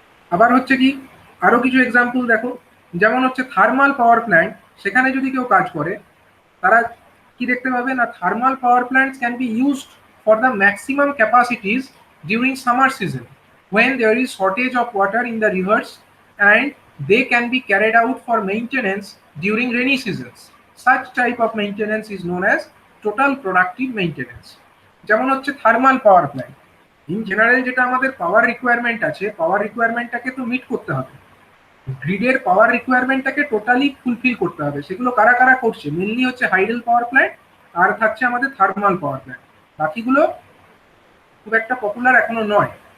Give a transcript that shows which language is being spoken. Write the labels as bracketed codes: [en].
[bn] আবার হচ্ছে কি আরো কিছু এক্সাম্পল দেখো, যেমন হচ্ছে থার্মাল পাওয়ার প্ল্যান্ট, সেখানে যদি কেউ কাজ করে তারা কি দেখতে পাবে না, [en] Thermal power plants can be used for the maximum capacities during summer season when there is shortage of water in the rivers, and they can be carried out for maintenance during rainy seasons. Such type of maintenance is known as total productive maintenance. [bn] যেমন হচ্ছে thermal power plant, [en] in general [bn] যেটা আমাদের পাওয়ার requirement আছে, পাওয়ার রিকোয়ারমেন্টটাকে তো meet করতে হবে, গ্রিডের পাওয়ার রিকোয়ারমেন্টটাকে totally fulfil করতে হবে। সেগুলো কারা কারা করছে, মেনলি হচ্ছে হাইডেল পাওয়ার প্ল্যান্ট আর থাকছে আমাদের থার্মাল পাওয়ার প্ল্যান্ট, বাকিগুলো খুব একটা পপুলার এখনো নয়।